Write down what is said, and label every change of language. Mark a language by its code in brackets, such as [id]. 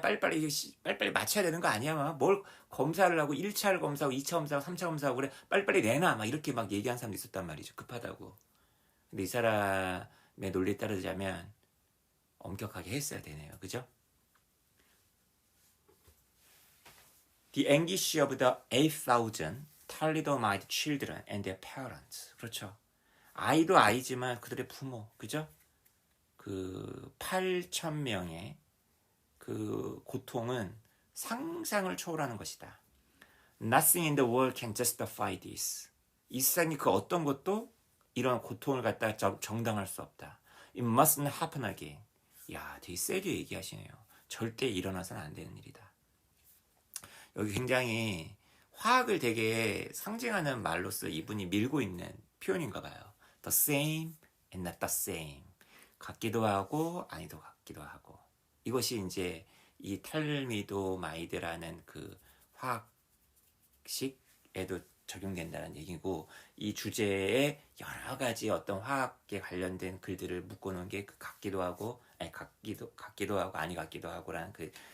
[ko] 빨리빨리 맞춰야 되는 거 아니야? 막 뭘 검사를 하고 1차 검사하고 2차 검사하고 3차 검사하고 그래. 빨리빨리 내놔. 막 이렇게 막 얘기한 사람도 있었단 말이죠. 급하다고. 근데 이 사람의 논리에 따르자면 엄격하게 했어야 되네요. 그죠? [en] The anguish of the 8,000 thalidomide children and their parents. [ko] 그렇죠. 아이도 아이지만 그들의 부모. 그죠? 그 8,000명의 그 고통은 상상을 초월하는 것이다. [en] Nothing in the world can justify this. [ko] 이 세상에 그 어떤 것도 이런 고통을 갖다 정당할 수 없다. [en] It mustn't happen again. [ko] 야, 되게 세게 얘기하시네요. 절대 일어나서는 안 되는 일이다. 여기 굉장히 화학을 되게 상징하는 말로서 이분이 밀고 있는 표현인가 봐요. [en] The same and not the same. [ko] 같기도 하고 아니도 같기도 하고. 이것이 이제 이 탈미도마이드라는 그 화학식에도 적용된다는 얘기고, 이 주제에 여러 가지 어떤 화학에 관련된 글들을 묶어놓은 게 그 같기도 하고 아니 같기도 하고 아니 같기도 하고라는 그